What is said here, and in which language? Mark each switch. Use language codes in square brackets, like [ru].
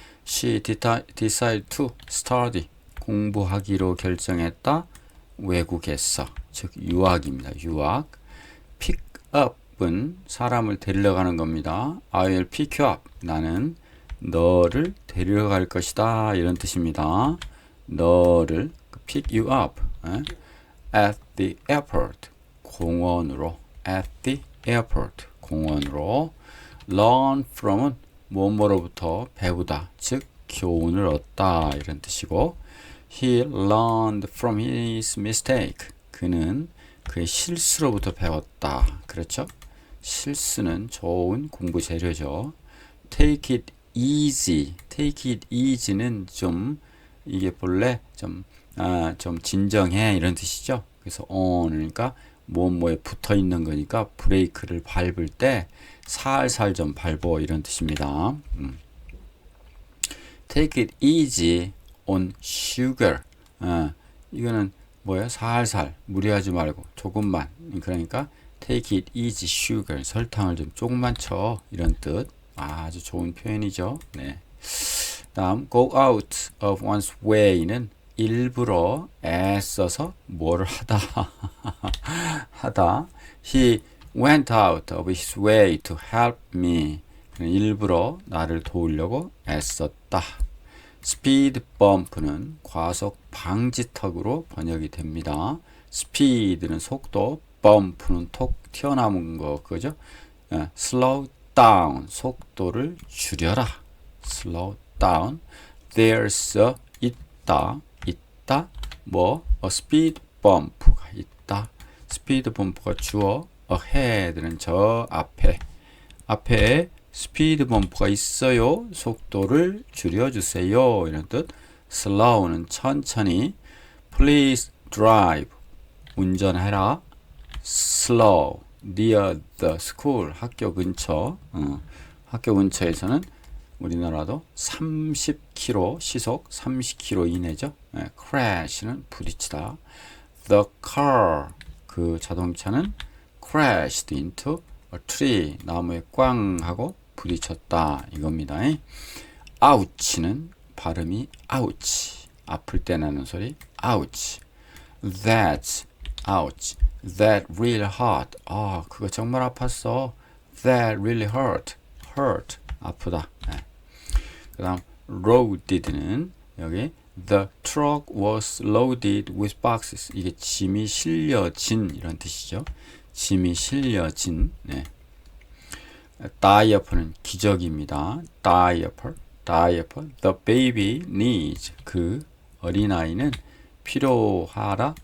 [en] She decided to study. [ko] 공부하기로 결정했다. 외국에서. 즉 유학입니다. 유학. pick up은 사람을 데리러 가는 겁니다. [en] I will pick you up. [ko] 나는 너를 데리러 갈 것이다. 이런 뜻입니다. 너를 [en] pick you up at the airport. [ko] 공원으로 [en] at the airport. [ko] 공원으로 learn from은 뭐뭐로부터 배우다. 즉 교훈을 얻다. 이런 뜻이고 [en] he learned from his mistake. [ko] 그는 그의 실수로부터 배웠다. 그렇죠? 실수는 좋은 공부 재료죠. [en] Take it easy. [ko] Take it easy는 좀 이게 본래 좀 진정해 이런 뜻이죠. 그래서 on 그러니까 뭐에 붙어 있는 거니까 브레이크를 밟을 때 살살 좀 밟어 이런 뜻입니다. [en] Take it easy on sugar. [ko] 이거는 뭐예요? 살살 무리하지 말고 조금만. 그러니까 [en] take it easy sugar. [ko] 설탕을 좀 조금만 쳐 이런 뜻. 아주 좋은 표현이죠. 네. 다음 go out of one's way는 일부러 애써서 뭘 하다. [en] He went out of his way to help me. [ko] 일부러 나를 도우려고 애썼다. speed bump는 과속 방지턱으로 번역이 됩니다. speed는 속도, bump는 톡 튀어나온 거 그죠? [en] slow down [ko] 속도를 줄여라. [en] slow down. [ko] There's a 있다 뭐 a speed bump가 있다. speed bump가 주어 ahead는 저 앞에 스피드 범프가 있어요. 속도를 줄여주세요. 이런 뜻. slow는 천천히. [en] please drive. [ko] 운전해라. [en] slow. near the school. [ko] 학교 근처. 학교 근처에서는 우리나라도 30km 시속 30km 이내죠. crash는 부딪히다. the car. [en] 그 자동차는 crashed into a tree. [ko] 나무에 꽝 하고 부딪혔다. 이겁니다. ouch는 발음이 ouch. 아플 때 나는 소리 ouch. [en] That's ouch. That really hurt. [ko] 아, 그거 정말 아팠어. [en] That really hurt. [ko] hurt. 아프다. 네. 그 다음 loaded는 여기 [en] The truck was loaded with boxes. [ko] 이게 짐이 실려진 이런 뜻이죠. 짐이 실려진. 네. diaper는 기저귀입니다. [en] diaper. The baby needs. [ko] 그 어린아이는 필요하라.